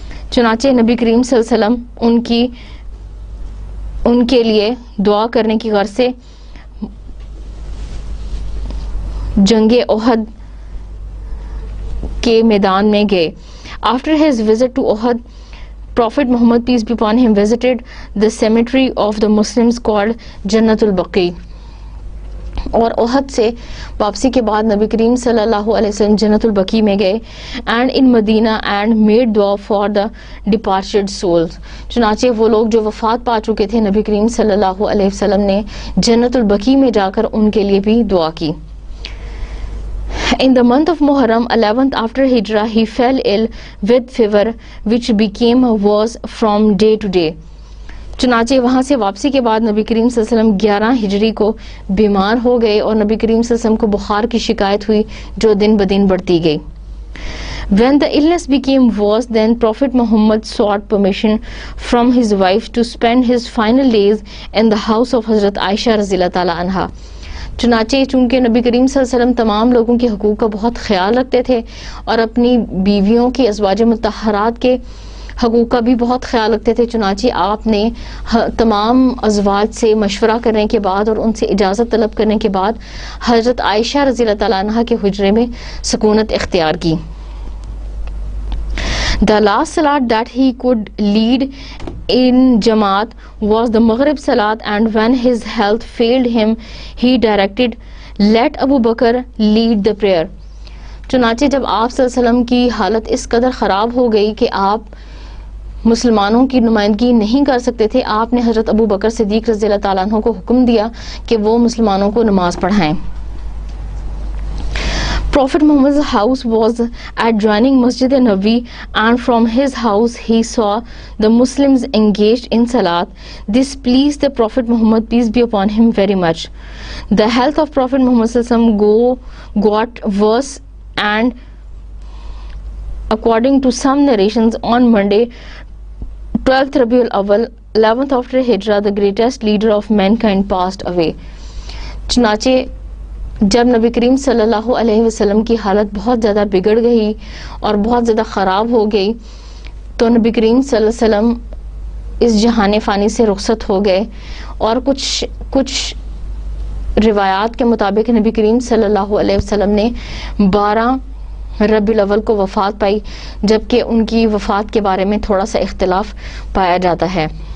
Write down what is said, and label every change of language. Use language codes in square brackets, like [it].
[ur] چنانچہ نبی کریم صلی اللہ علیہ وسلم ان کے لیے دعا کرنے کی غرض سے جنگ احد کے میدان میں گئے. [en] After his visit to Uhud, Prophet Muhammad, peace be upon him, visited the cemetery of the Muslims called Jannatul Baqi. [ur] اور احد سے واپسی کے بعد نبی کریم صلی اللہ علیہ وسلم جنت البقیع میں گئے [en] and in Medina and made dua for the departed souls. [ur] چنانچہ وہ لوگ جو وفات پا چکے تھے نبی کریم صلی اللہ علیہ وسلم نے جنت البقیع میں جا کر ان کے لیے بھی دعا کی. [en] In the month of Muharram, 11th after Hijrah, he fell ill with fever which became worse from day to day. [ur] چنانچہ وہاں سے واپسی کے بعد نبی کریم صلی اللہ علیہ وسلم 11 ہجری کو بیمار ہو گئے اور نبی کریم صلی اللہ علیہ وسلم کو بخار کی شکایت ہوئی جو دن بدن بڑھتی گئی. [en] When the illness became worse, then Prophet Muhammad sought permission from his wife to spend his final days in the house of Hazrat Aisha رضی اللہ تعالی عنہا. [ur] چنانچہ چونکہ نبی کریم صلی اللہ علیہ وسلم تمام لوگوں کے حقوق کا بہت خیال رکھتے تھے اور اپنی بیویوں کے ازواج مطہرات کے حقوق کا بھی بہت خیال رکھتے تھے، چنانچہ آپ نے تمام ازواج سے مشورہ کرنے کے بعد اور ان سے اجازت طلب کرنے کے بعد حضرت عائشہ رضی اللہ تعالیٰ عنہ کے حجرے میں سکونت اختیار کی. [en] The last salat that he could lead in Jamaat was the Maghrib salat, and when his health failed him, he directed, let Abu Bakr lead the prayer. [ur] چنانچہ جب آپ صلی اللہ علیہ وسلم کی حالت اس قدر خراب ہو گئی کہ آپ مسلمانوں کی نمائندگی نہیں کر سکتے تھے، آپ نے حضرت ابو بکر صدیق رضی اللہ تعالیٰ عنہ کو حکم دیا کہ وہ مسلمانوں کو نماز پڑھائیں. [en] Prophet Muhammad's house was adjoining Masjid Nabawi, and from his house he saw the Muslims engaged in salat. This pleased the Prophet Muhammad, peace be upon him, very much. The health of Prophet Muhammad sallallahu alaihi wasallam got worse, and according to some narrations, on Monday 12th Rabiul Awwal, 11th after Hijrah, the greatest leader of mankind passed away. [ur] چنانچہ جب نبی کریم صلی اللہ علیہ وسلم کی حالت بہت زیادہ بگڑ گئی اور بہت زیادہ خراب ہو گئی تو نبی کریم صلی اللہ علیہ وسلم اس جہان فانی سے رخصت ہو گئے، اور کچھ روایات کے مطابق نبی کریم صلی اللہ علیہ وسلم نے 12 ربیع الاول کو وفات پائی، جبکہ ان کی وفات کے بارے میں تھوڑا سا اختلاف پایا جاتا ہے.